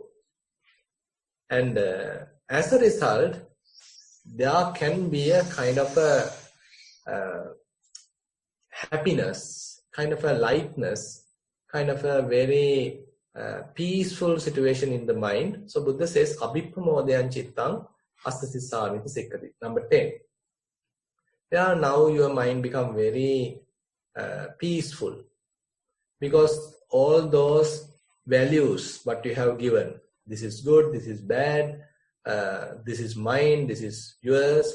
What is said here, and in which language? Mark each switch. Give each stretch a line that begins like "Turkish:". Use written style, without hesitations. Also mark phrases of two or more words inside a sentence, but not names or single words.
English: And as a result, there can be a kind of a happiness, kind of a lightness, kind of a very peaceful situation in the mind. So Buddha says,
Pali: Abhipramodayan chittang astasissamiti sikkati.
English: Number 10. There now your mind become very peaceful because all those values what you have given, this is good, this is bad, this is mine, this is yours.